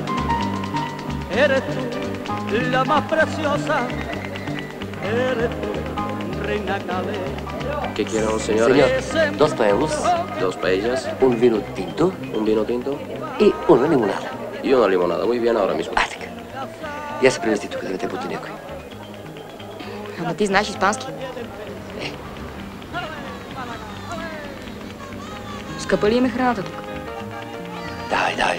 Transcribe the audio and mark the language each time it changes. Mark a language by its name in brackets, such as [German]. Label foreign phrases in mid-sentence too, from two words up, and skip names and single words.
[Spanish] Eres tú la más preciosa, eres tú, reina Calais. ¿Qué quieren, señores? Señor, dos paellos, Dos paellas, un vino tinto un vino tinto и una limonada. y una limonada. Muy bien, ahora mismo. [Bulgarian] Така. Я се превести тук, да не те бути някой. Ама ти знаеш испански. Скъпа ли им е храната тук? Давай.